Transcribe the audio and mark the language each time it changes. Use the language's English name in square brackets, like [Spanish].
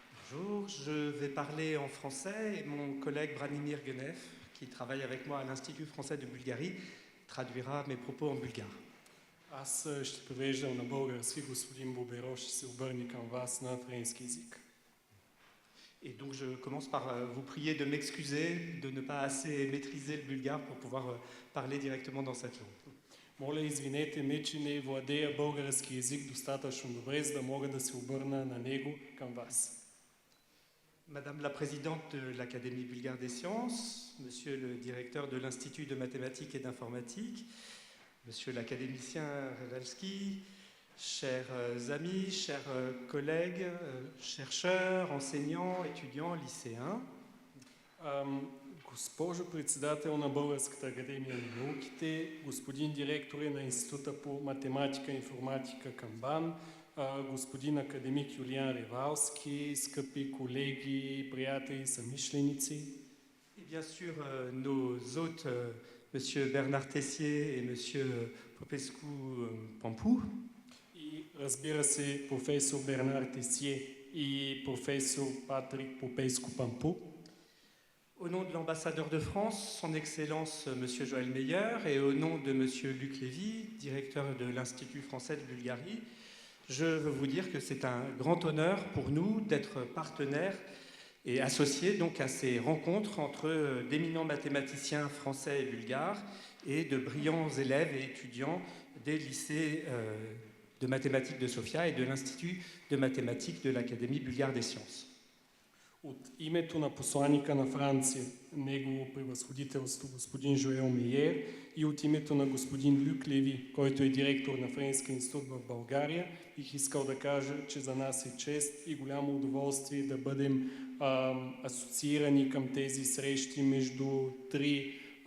[French] Bonjour, je vais parler en français et mon collègue Branimir Genev, qui travaille avec moi à l'Institut français de Bulgarie, traduira mes propos en bulgare. [Bulgarian] Аз ще превеждам на български, господин Боберо ще се обърне към вас на френски език. [French] Et donc je commence par vous prier de m'excuser de ne pas assez maîtriser le bulgare pour pouvoir parler directement dans cette langue. [Bulgarian] Моля, извинете ме, че не владея български език достатъчно добре, за да мога да се обърна на него към вас. [French] Madame la présidente de l'Académie bulgare des sciences, monsieur le directeur de l'Institut de mathématiques et d'informatique, monsieur l'académicien Revalski, chers amis, chers collègues, chercheurs, enseignants, étudiants, lycéens. [Bulgarian] Госпожо председател на Българската академия на науките, господин директор на Института по математика и информатика към БАН, господин академик Юлиан Ревалски, скъпи колеги, приятели, съмишленици. [French] Et bien sûr, nos hôtes, monsieur Bernard Teissier et monsieur Popescu Pampou. [Bulgarian] И разбира се, професор Бернар Тесие и професор Патрик Попеску Пампу. [French] Au nom de l'ambassadeur de France, son Excellence monsieur Joël Meyer, et au nom de monsieur Luc Lévy, directeur de l'Institut français de Bulgarie, je veux vous dire que c'est un grand honneur pour nous d'être partenaires et associés donc à ces rencontres entre d'éminents mathématiciens français et bulgares et de brillants élèves et étudiants des lycées de mathématiques de Sofia et de l'Institut de mathématiques de l'Académie bulgare des sciences. [Bulgarian] От името на посланика на Франция, негово превъзходителство господин Жоел Мейер, и от името на господин Люк Леви, който е директор на Френския институт в България, бих искал да кажа, че за нас е чест и голямо удоволствие да бъдем асоциирани към тези срещи между три